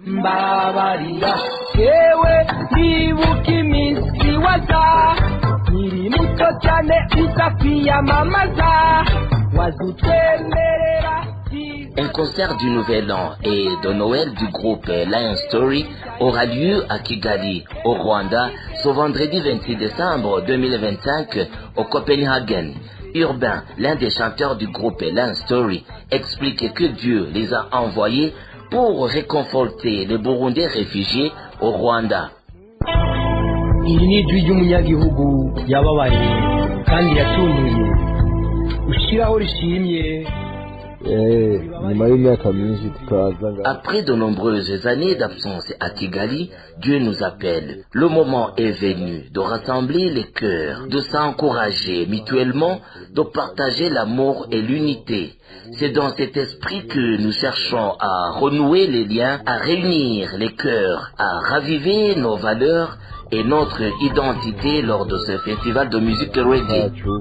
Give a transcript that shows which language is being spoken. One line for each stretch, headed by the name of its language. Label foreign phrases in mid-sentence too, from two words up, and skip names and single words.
French: Un concert du Nouvel An et de Noël du groupe Lion Story aura lieu à Kigali, au Rwanda, ce vendredi 26 décembre 2025 au Copenhagen. Urbain, l'un des chanteurs du groupe Lion Story, explique que Dieu les a envoyés pour réconforter les Burundais réfugiés au Rwanda.
Kinyarwanda: Iri ni ijwi ry'umunyagihugu yababaye kandi yatumiye ushyiraho rishimye.
French: Après de nombreuses années d'absence à Kigali, Dieu nous appelle. Le moment est venu de rassembler les cœurs, de s'encourager mutuellement, de partager l'amour et l'unité. C'est dans cet esprit que nous cherchons à renouer les liens, à réunir les cœurs, à raviver nos valeurs et notre identité lors de ce festival de musique reggae.